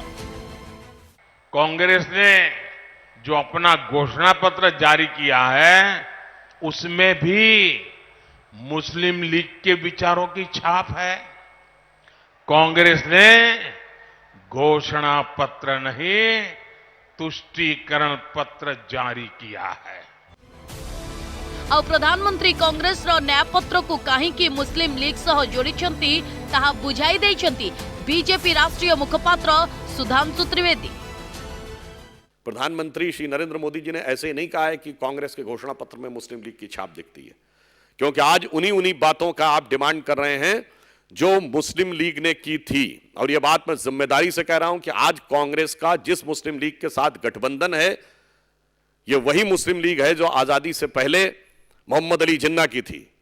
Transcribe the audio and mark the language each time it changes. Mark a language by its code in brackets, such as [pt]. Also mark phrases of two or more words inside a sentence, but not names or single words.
[hi] कांग्रेस ने जो अपना घोषणा पत्र जारी किया है उसमें भी मुस्लिम लीग के विचारों की छाप है। कांग्रेस ने घोषणा पत्र नहीं तुष्टीकरण पत्र जारी किया है। [or] ଆଉ ପ୍ରଧାନମନ୍ତ୍ରୀ କଂଗ୍ରେସର ନ୍ୟାୟପତ୍ରକୁ କାହିଁକି ମୁସଲିମ ଲିଗ୍ ସହ ଯୋଡ଼ିଛନ୍ତି ତାହା ବୁଝାଇ ଦେଇଛନ୍ତି ବିଜେପି ରାଷ୍ଟ୍ରୀୟ ମୁଖପାତ୍ର ସୁଧାଂଶୁ ତ୍ରିवेदी। [hi] प्रधानमंत्री श्री नरेंद्र मोदी जी ने ऐसे नहीं कहा है कि कांग्रेस के घोषणा पत्र में मुस्लिम लीग की छाप दिखती है, क्योंकि आज उन्हीं बातों का आप डिमांड कर रहे हैं जो मुस्लिम लीग ने की थी। और यह बात मैं जिम्मेदारी से कह रहा हूं कि आज कांग्रेस का जिस मुस्लिम लीग के साथ गठबंधन है, यह वही मुस्लिम लीग है जो आजादी से पहले मोहम्मद अली जिन्ना की थी।